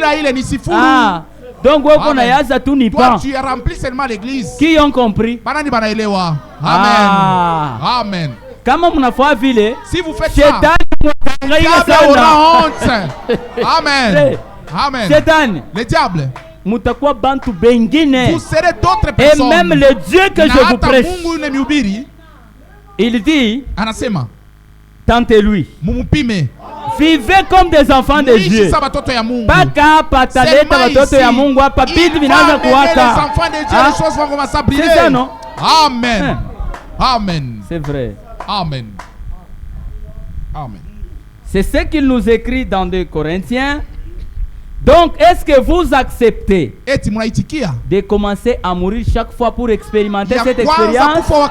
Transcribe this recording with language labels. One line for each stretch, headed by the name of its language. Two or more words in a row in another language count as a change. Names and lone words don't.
French: Donc, toi, tu as rempli seulement l'église. Qui ont compris? Amen. Comment on a fait vile? Si vous faites ça, le diable aura honte. Amen. Satan. Le diable.
Swahili: mutakuwa bantu bengine.
French: Vous serez d'autres personnes. Et même le Dieu que je vous prêche,
Swahili: Mungu yule mhubiri,
French: il dit,
Swahili: anasema,
French: tentez-lui.
Swahili: Mumupime.
French: Vivez comme des enfants de Dieu.
Swahili: Paka pataleta watoto ya Mungu hapa vitu vinaanza kuwaka.
French: C'est ça, non? Amen. Amen. C'est vrai. Amen. Amen. C'est ce qu'il nous écrit dans 2 Corinthiens. Donc, est-ce que vous acceptez de commencer à mourir chaque fois pour expérimenter cette expérience?